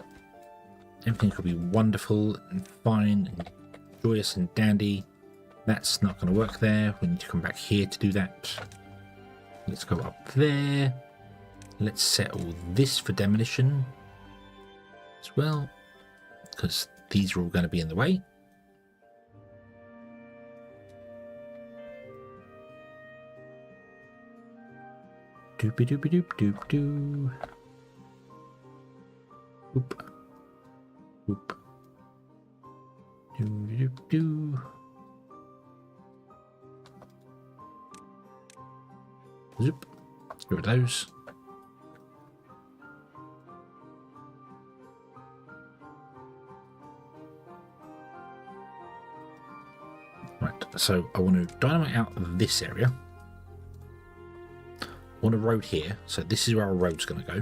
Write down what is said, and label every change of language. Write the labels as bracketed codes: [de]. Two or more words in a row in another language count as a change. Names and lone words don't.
[en] Everything could be wonderful and fine and joyous and dandy. That's not going to work there. We need to come back here to do that. Let's go up there. Let's settle this for demolition as well, because these are all going to be in the way. Doopy doopy doop doop doo. Oop. Oop. Doo doop doo. Zoop. Get rid of those. Right, so I want to dynamite out this area. I want a road here, so this is where our road's going to go.